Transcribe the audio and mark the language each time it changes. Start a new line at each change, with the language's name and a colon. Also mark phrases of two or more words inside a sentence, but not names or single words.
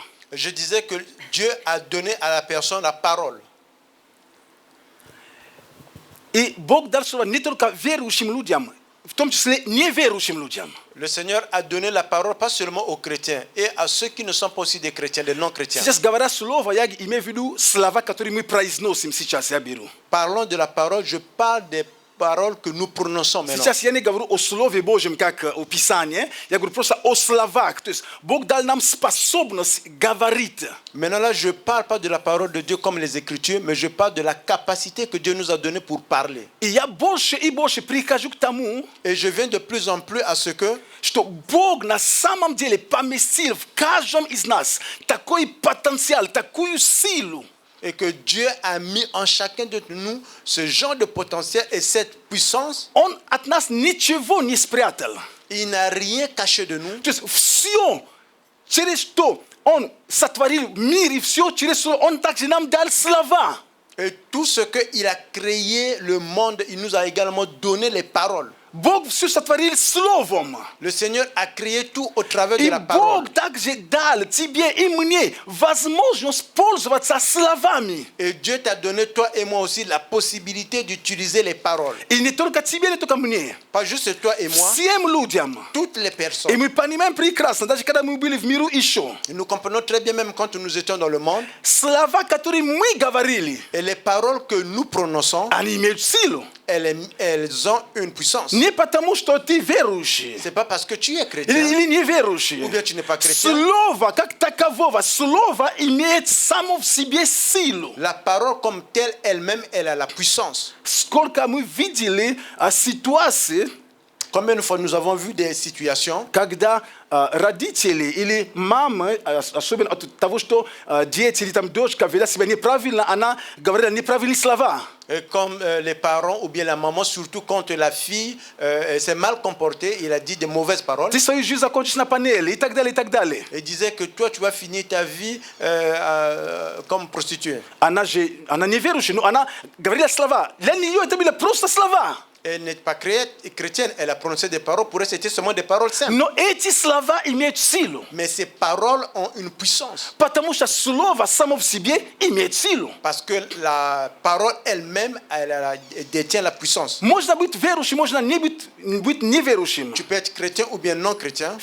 French: Je disais que Dieu a donné à la personne la parole.
Russian: И Бог дал Слово не только верующим людям, в том числе неверующим людям.
French: Le Seigneur a donné la parole pas seulement aux chrétiens et à ceux qui ne sont pas aussi des chrétiens, des non-chrétiens.
Russian: Сейчас говоря Слово, я имею в виду слова, которые мы произносим сейчас, я беру.
French: Parlons de la parole, je parle des paroles que nous prononçons maintenant.
Russian: Сейчас я не говорю о Слове Божьем, как о Писании, я говорю просто о словах. То есть Бог дал нам способность говорить.
French: Maintenant là, je ne parle pas de la parole de Dieu comme les Écritures, mais je parle de la capacité que Dieu nous a donnée pour parler.
Russian: И я больше и больше прихожу к тому,
French: Et je viens de plus en plus à ce que
Russian: что Бог на самом деле поместил в каждом из нас такой потенциал, такую силу,
French: et que Dieu a mis en chacun de nous ce genre de potentiel et cette puissance.
Russian: Он от нас ничего не спрятал.
French: Il n'a rien caché de nous.
Russian: То есть все, через что Он сотворил мир и все, через что Он также нам дал слова.
French: Et tout ce qu'il a créé, le monde, il nous a également donné les paroles.
Russian: Бог все сотворил словом.
French: Le Seigneur a créé tout au travers de
Russian: И
French: la parole.
Russian: Бог также дал тебе и мне возможность пользоваться словами.
French: Et Dieu t'a donné, toi et moi aussi, la possibilité d'utiliser les paroles.
Russian: И не только тебе, не только мне.
French: Pas juste toi et moi,
Russian: Всем людям.
French: toutes les
Russian: И
French: personnes.
Russian: мы понимаем прекрасно, даже когда мы были в миру еще.
French: Et nous comprenons très bien, même quand nous étions dans le monde,
Russian: Слова, которые мы говорили,
French: et les paroles que nous prononçons,
Russian: они имеют силу.
French: elles ont une puissance.
Russian: Не потому, что ты верующий.
French: C'est pas parce que tu es chrétien
Russian: Или неверующий.
French: ou bien tu n'es pas chrétien.
Russian: Слово, как такового, слово имеет само в себе силу.
French: La parole comme telle, elle-même, elle a la puissance.
Russian: Сколько мы видели ситуации,
French: Combien de fois nous avons vu des situations
Russian: когда родители или мамы, особенно от того, что дети или там дочка вела себя неправильно, она говорила неправильные слова.
French: et comme les parents ou bien la maman, surtout quand la fille s'est mal comportée, il a dit de mauvaises paroles.
Russian: Ты свою жизнь закончишь на панели и так далее, и так далее.
French: Et disait que toi, tu vas finir ta vie comme prostituée.
Russian: Она неверующая, но она говорила слова. Для нее это были просто слова.
French: Elle n'est pas chrétienne, elle a prononcé des paroles. Pour elle, c'était seulement des paroles simples.
Russian: Но эти слова имеют силу.
French: Mais ces paroles ont une puissance.
Russian: Потому что слово само в себе имеет силу.
French: Parce que la parole elle-même, elle détient la puissance.
Russian: Можно быть верующим, можно не быть неверующим.
French: Tu peux être chrétien ou bien non chrétien.